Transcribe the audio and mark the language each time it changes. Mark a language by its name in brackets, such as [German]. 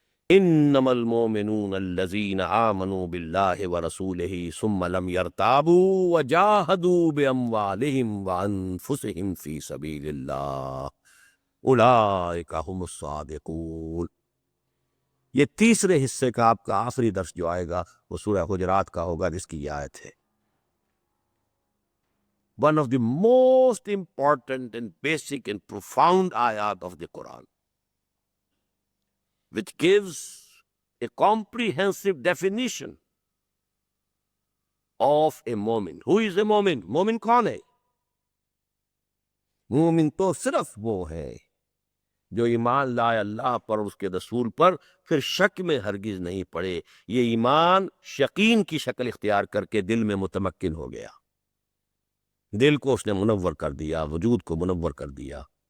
[Arabic] انما المؤمنون الذین آمنوا باللہ ورسولہ ثم لم یرتابوا وجاہدوا باموالہم وانفسہم فی سبیل اللہ اولئک ھم الصادقون. [Urdu] یہ تیسرے حصے کا آپ کا آخری درس جو آئے گا وہ سورہ حجرات کا ہوگا، جس کی یہ آیت ہے. [English] One of the most important and basic and profound ayat of the Quran, which gives a comprehensive definition of a momin. Who is a [Urdu] مومن؟ مومن کون ہے؟ مومن تو صرف وہ ہے جو ایمان لائے اللہ پر اور اس کے رسول پر، پھر شک میں ہرگز نہیں پڑے. یہ ایمان یقین کی شکل اختیار کر کے دل میں متمکن ہو گیا، دل کو اس نے منور کر دیا، وجود کو منور کر دیا.